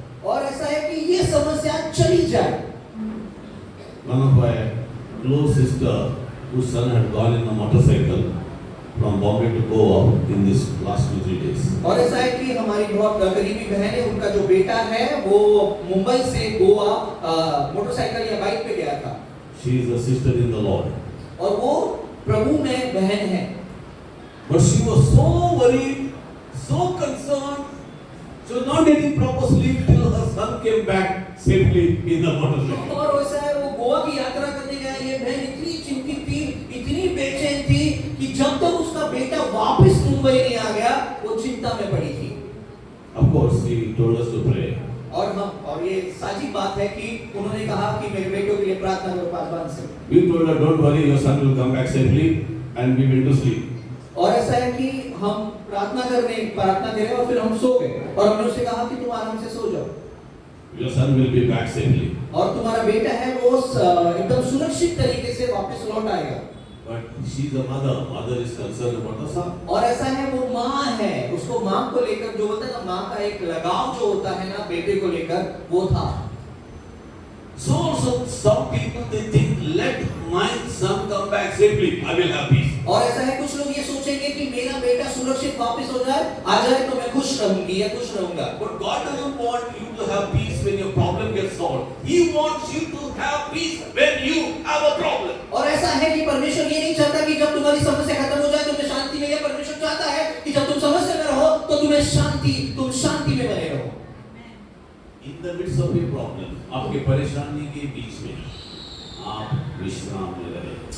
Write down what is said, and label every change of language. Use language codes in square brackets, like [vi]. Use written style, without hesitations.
[hi] और ऐसा है कि ये समस्या चली जाए। [en] One of my close sister, whose son had gone in a motorcycle from Bombay to Goa in this last 2-3 days. [hi] और ऐसा है कि हमारी बहुत करीबी बहन है, उनका जो बेटा है वो मुंबई से गोवा मोटरसाइकिल या बाइक पे गया था। [en] She is a sister in the Lord. [hi] और वो प्रभु में बहन है, [en] but she was so worried, so concerned. She was not getting proper sleep till her son came back safely in the motorcycle. [hi] और वैसा है वो गोवा की यात्रा करने गया, ये बहन इतनी चिंतित थी, इतनी बेचैन थी कि जब तक उसका बेटा वापस मुंबई नहीं आ गया वो चिंता में पड़ी थी। [en] Of course, he told us to pray. [hi] और ये साची बात है कि उन्होंने कहा कि मेरे बेटों के लिए प्रार्थना करो पासवान से। [en] We told her, don't worry, your son will come back safely, and we went to sleep. [hi] और ऐसा है कि हम प्रार्थना करें और फिर हम सो गए और हमने उससे कहा कि तुम आराम से सो जाओ, [en] Your son will be back safely. [hi] और तुम्हारा बेटा है वो एकदम सुरक्षित तरीके से वापस लौट आएगा। [en] But she's a mother. Mother is concerned about the son. [hi] और ऐसा है वो माँ है, उसको माँ को लेकर जो होता है ना, माँ का एक लगाव जो होता है ना बेटे को लेकर वो था। [en] So some people they think, let my son come back safely, I will have peace. [hi] और ऐसा है कुछ लोग ये सोचेंगे कि मेरा बेटा सुरक्षित वापस हो जाए, आ जाए तो मैं खुश रहूंगी या खुश रहूंगा। [en] But God doesn't want you to have peace when your problem gets solved. He wants you to have peace when you have a problem. [hi] और ऐसा है कि परमेश्वर ये नहीं चाहता कि जब तुम्हारी समस्या खत्म हो जाए तुम्हें शांति मिले। परमेश्वर चाहता है कि जब तुम समस्या में रहो तो तुम शांति में बने रहो। [en] In the midst of your problem, [hi] आपके परेशानी के बीच में आप विश्राम में रहे।